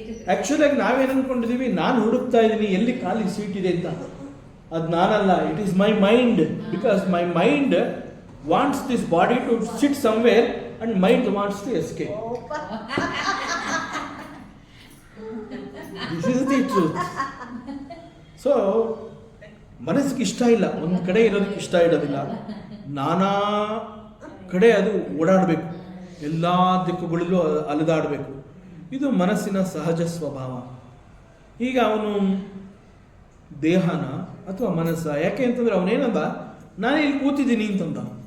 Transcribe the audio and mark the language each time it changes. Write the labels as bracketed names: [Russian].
[Kannada] ಆ್ಯಕ್ಚುಲಾಗಿ ನಾವೇನು ಅಂದ್ಕೊಂಡಿದ್ದೀವಿ, ನಾನು ಹುಡುಕ್ತಾ ಇದ್ದೀನಿ ಎಲ್ಲಿ ಖಾಲಿ ಸೀಟ್ ಇದೆ ಅಂತ. ಅದು ನಾನಲ್ಲ, [English] It is my mind. Because my mind wants this body to sit somewhere and mind wants to escape. This this is the truth. [Kannada] So ಮನಸ್ಸಿಗೆ ಇಷ್ಟ ಇಲ್ಲ, ಒಂದು ಕಡೆ ಇರೋದಕ್ಕೆ ಇಷ್ಟ ಇರೋದಿಲ್ಲ, ನಾನಾ ಕಡೆ ಅದು ಓಡಾಡಬೇಕು, ಎಲ್ಲ ದಿಕ್ಕುಗಳಲ್ಲೂ ಅಲೆದಾಡಬೇಕು. ಇದು ಮನಸ್ಸಿನ ಸಹಜ ಸ್ವಭಾವ. ಈಗ ಅವನು ದೇಹನ ಅಥವಾ ಮನಸ್ಸ, ಯಾಕೆ ಅಂತಂದ್ರೆ ಅವನೇನಂದ, ನಾನು ಇಲ್ಲಿ ಕೂತಿದ್ದೀನಿ ಅಂತಂದ.